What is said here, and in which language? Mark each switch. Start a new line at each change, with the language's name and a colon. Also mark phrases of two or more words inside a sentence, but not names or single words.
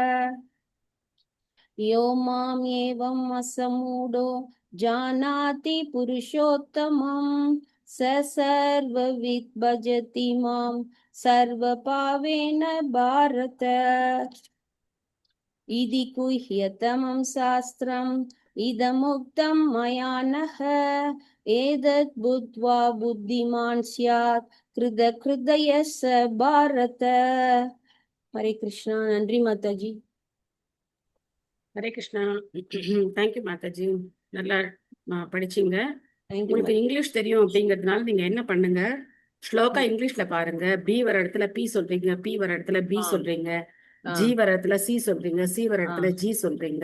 Sanskrit: यो माम् एवम् असमूढो जानाति पुरुषोत्तमं स सर्वविद् भजति मां सर्वभावेन भारत इति गुह्यतमं शास्त्रम् इदमुक्तं मया नः एतत् बुद्ध्वा बुद्धिमान् स्यात् कृतकृतयः स भारत हरे कृष्णा
Tamil: நன்றி மாதாஜி ஹரே கிருஷ்ணா.
English: thank you
Tamil: மாதாஜி. நல்லா படிச்சீங்க.
English: thank you
Tamil: உங்களுக்கு இங்கிலீஷ் தெரியும் அப்படிங்கிறதுனால நீங்க என்ன பண்ணுங்க, ஸ்லோகா இங்கிலீஷ்ல பாருங்க. பி வர இடத்துல பி சொல்றீங்க, பி வர இடத்துல பி சொல்றீங்க, ஜி வர இடத்துல சி சொல்றீங்க, சி வர இடத்துல ஜி சொல்றீங்க.